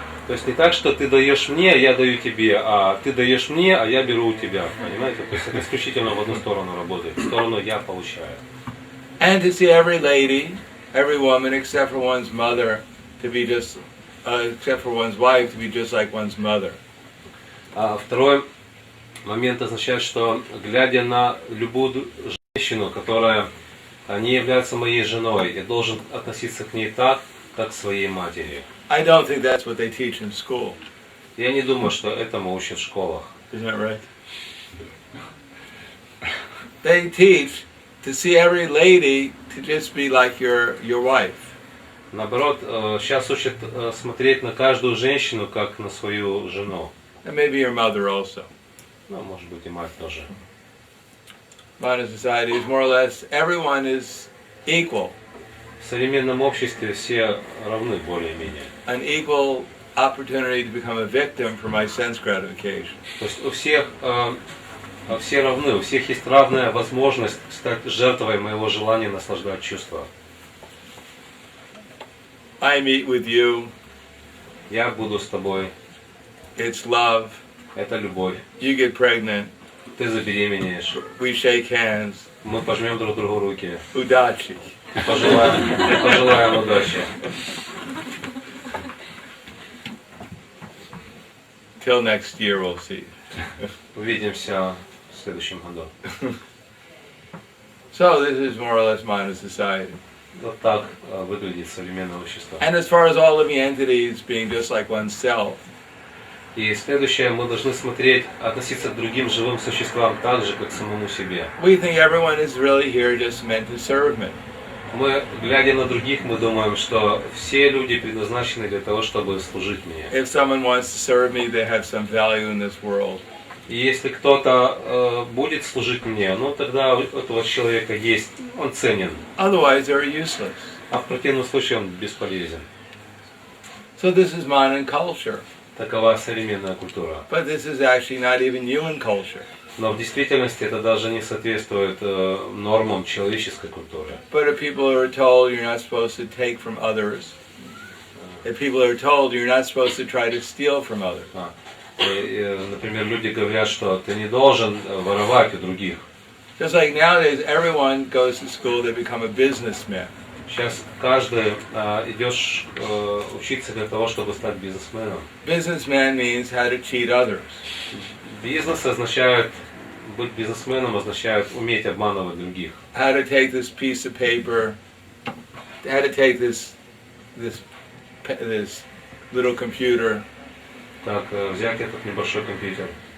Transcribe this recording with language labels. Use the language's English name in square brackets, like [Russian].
[Russian] То есть не так, что ты даешь мне, я даю тебе, а ты даешь мне, а я беру у тебя. Понимаете? То есть это исключительно в одну сторону работает. В сторону я получаю. [English] And to see every lady, every woman, except for one's mother, to be just, except for one's wife, to be just like one's mother. [Russian] Второй момент означает, что глядя на любую женщину, которая не является моей женой, я должен относиться к ней так, как к своей матери. [English] I don't think that's what they teach in school. [Russian] Я не думаю, что этому учат в школах. [English] Isn't that right? They teach to see every lady to just be like your wife. [Russian] Наоборот, сейчас учат смотреть на каждую женщину, как на свою жену. [English] And maybe your mother also. [Russian] Ну, может быть, и мать тоже. [English] Modern society is more or less, everyone is equal. [Russian] В современном обществе все равны более-менее. [English] An equal opportunity to become a victim for my sense gratification. [Russian] То есть у всех все равны, у всех есть равная возможность стать жертвой моего желания наслаждать чувства. [English] I meet with you. [Russian] Я буду с тобой. [English] It's love. [Russian] Это любовь. [English] You get pregnant. [Russian] Ты забеременеешь. [English] We shake hands. [Russian] Мы пожмем друг другу руки. Udachi. Пожелаем удачи. [English] Till next year we'll see. [Russian] Увидимся в следующем году. [English] So this is more or less modern society. [Russian] Вот так выглядит современное общество. [English] And as far as all living entities being just like oneself, [Russian] И следующее, мы должны смотреть, относиться к другим живым существам так же, как к самому себе. [English] we think everyone is really here just meant to serve me. [Russian] Мы, глядя на других, мы думаем, что все люди предназначены для того, чтобы служить мне. [English] If someone wants to serve me, they have some value in this world. [Russian] И если кто-то будет служить мне, ну тогда у этого человека есть, он ценен. [English] Otherwise, they're useless. [Russian] А в противном случае он бесполезен. [English] So this is modern culture. [Russian] Такова современная культура. [English] But this is actually not even human culture. [Russian] Но в действительности это даже не соответствует нормам человеческой культуры. [English] But if people are told you're not supposed to take from others, if people are told you're not supposed to try to steal from others. [Russian] Например, люди говорят, что ты не должен воровать у других. [English] Just like nowadays, everyone goes to school to become a businessman. [Russian] Сейчас каждый идет учиться для того, чтобы стать бизнесменом. [English] Businessman means how to cheat others. [Russian] Бизнес означает, быть бизнесменом означает уметь обманывать других. [English] How to take this piece of paper, how to take this little computer. [Russian] Так, взять этот небольшой компьютер.